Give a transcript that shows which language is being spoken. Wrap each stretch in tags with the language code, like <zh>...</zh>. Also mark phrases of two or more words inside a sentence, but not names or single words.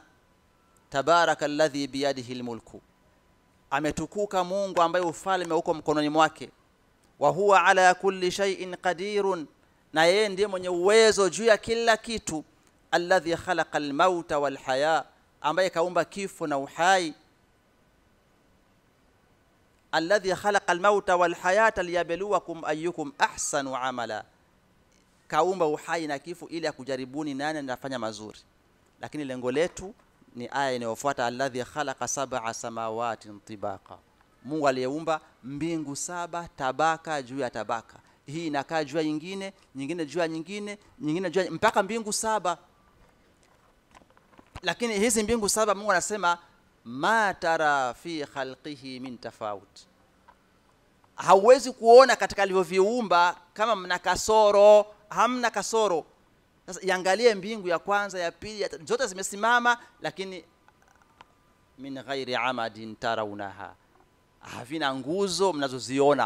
<ar>تبارك الذي بيده الملك,</ar> <sw>ametukuka Mungu ambaye ufalme uko mkononi mwake.</sw> <ar>وهو على كل شيء قدير,</ar> <sw>na yeye ndiye mwenye uwezo juu ya kila kitu.</sw> <ar>الذي خلق الموت والحياة,</ar> <sw>ambaye kaumba kifo na uhai.</sw> <ar>الذي خلق الموت والحياة ليبلوكم أيكم أحسن عملا,</ar> <sw>kaumba uhai na kifo ili akujaribuni nani anafanya mazuri. Lakini lengo letu ni aya inayofuata,</sw> <ar>الذي خلق سبع سماوات طباقا,</ar> <sw>Mungu aliyeumba mbingu 7 tabaka juu ya tabaka. Hii inakaa juu ya nyingine, nyingine juu ya nyingine, nyingine juu mpaka mbingu 7. Lakini hizi mbingu 7 Mungu anasema</sw> <ar>ما ترى في خلقه من تفاوت,</ar> <sw>hauwezi kuona katika alivyoviumba kama mna kasoro, hamna kasoro. Sasa iangalie mbingu ya kwanza, ya pili, zote zimesimama, lakini</sw> <ar>من غير عمد ترونها,</ar> <sw>havina nguzo mnazoziona.</sw>